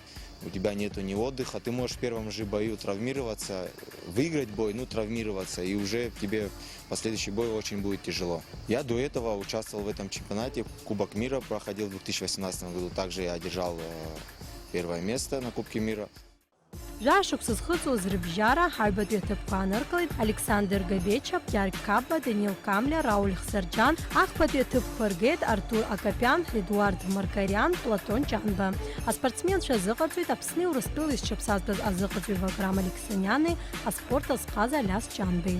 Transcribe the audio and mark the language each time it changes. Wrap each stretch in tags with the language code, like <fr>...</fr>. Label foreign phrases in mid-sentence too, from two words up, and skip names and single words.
<ru>У тебя нету ни отдыха, ты можешь в первом же бою травмироваться, выиграть бой, ну травмироваться, и уже тебе последующий бой очень будет тяжело. Я до этого участвовал в этом чемпионате, Кубок мира проходил в 2018 году, также я одержал первое место на Кубке мира.</ru> <ab>Жашықәса зхыҵуаз рыбжьара ҳаҩбатәи аҭыԥқәа ааныркылеит Александр Габечап, Гьаргь Кабба, Даниил Камля, Рауль Хсарџьан. Ахԥатәи аҭыԥқәа ргеит Артур Акапиан, Едуард Маркариан, Платон Ҷанба. Аспортсменцәа азыҟаҵоит Аԥсни Урыстәылеи зҽыԥсазтәыз азыҟаҵаҩ Ваграм Алексаниани, аспорт азҟаз Алиас Ҷанбеи.</ab>